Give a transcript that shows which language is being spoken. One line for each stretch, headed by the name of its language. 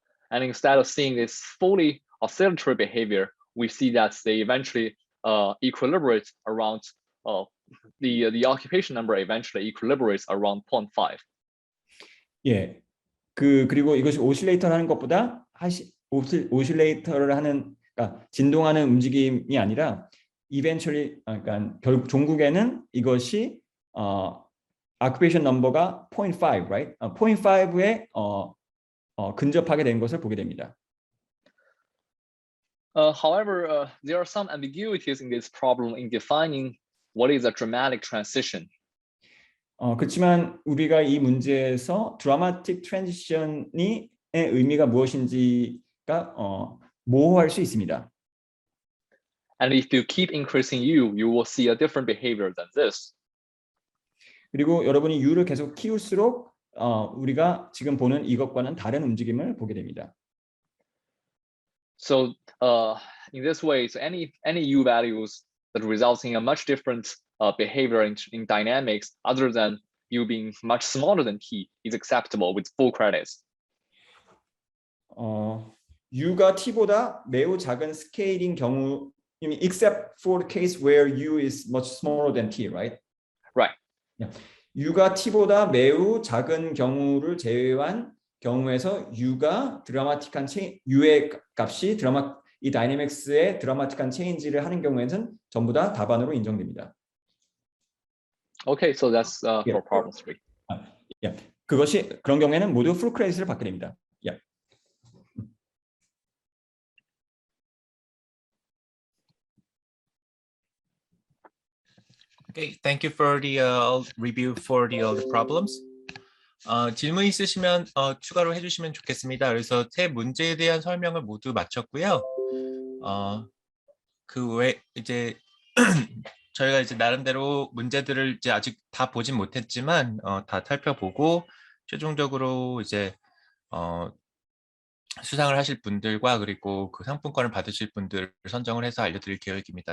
English: And instead of seeing this fully oscillatory behavior, we see that they eventually equilibrate around the occupation number eventually equilibrates around 0.5.
Korean: 예, 그리고 이것이 오실레이터를 하는 것보다 오실레이터를 하는, 그러니까 진동하는 움직임이 아니라 eventually, 그러니까 종국에는 이것이 occupation number가 0.5, right? 0.5에 근접하게 된 것을 보게 됩니다.
English: However, there are some ambiguities in this problem in defining what is a dramatic transition.
Korean: 그렇지만 우리가 이 문제에서 드라마틱 트랜지션이 의미가 무엇인지가 모호할 수 있습니다.
English: And if you keep increasing U, you will see a different behavior than this.
Korean: 그리고 여러분이 U를 계속 키울수록 우리가 지금 보는 이것과는 다른 움직임을 보게 됩니다.
English: So in this way, so any U values that results in a much different behavior in dynamics other than U being much smaller than T is acceptable with full credits.
Korean: U가 T보다 매우 작은 스케일인 경우,
English: except for the case where U is much smaller than T, right? Right. Yeah.
Korean: U가 T보다 매우 작은 경우를 제외한 경우에서 U가 드라마틱한 U의 값이 이 다이내믹스의 드라마틱한 체인지를 하는 경우에는 전부 다 답안으로 인정됩니다.
English: Okay, so that's for problem 3.
Korean: 그런 경우에는 모두 풀 크레딧을 받게 됩니다.
English: Okay, thank you for the review for the other problems.
Korean: 질문 있으시면 추가로 해주시면 좋겠습니다. 그래서 세 문제에 대한 설명을 모두 마쳤고요. 그 외 이제 저희가 이제 나름대로 문제들을 이제 아직 다 보진 못했지만 다 살펴보고 최종적으로 이제 수상을 하실 분들과 그리고 그 상품권을 받으실 분들을 선정을 해서 알려드릴 계획입니다.